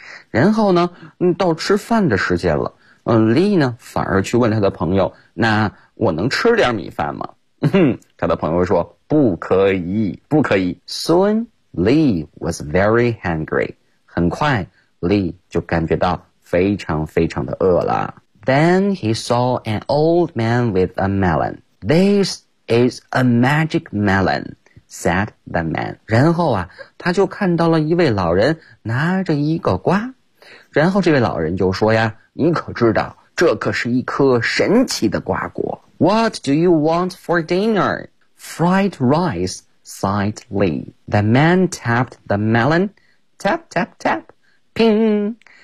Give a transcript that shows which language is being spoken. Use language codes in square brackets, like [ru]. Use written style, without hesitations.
[zh] 然后呢，到吃饭的时间了，利呢反而去问他的朋友，那我能吃点米饭吗？他的朋友说，不可以，不可以。 [en] Soon, Li was very hungry. [zh] 很快 ,Li 就感觉到非常非常的饿了。 [en] Then he saw an old man with a melon. This is a magic melon, said the man. [zh] 然后啊，他就看到了一位老人拿着一个瓜。然后这位老人就说呀，你可知道，这可是一颗神奇的瓜果。 [en] What do you want for dinner? Fried rice, sighed Li. The man tapped the melon. Tap, tap, tap. Ping.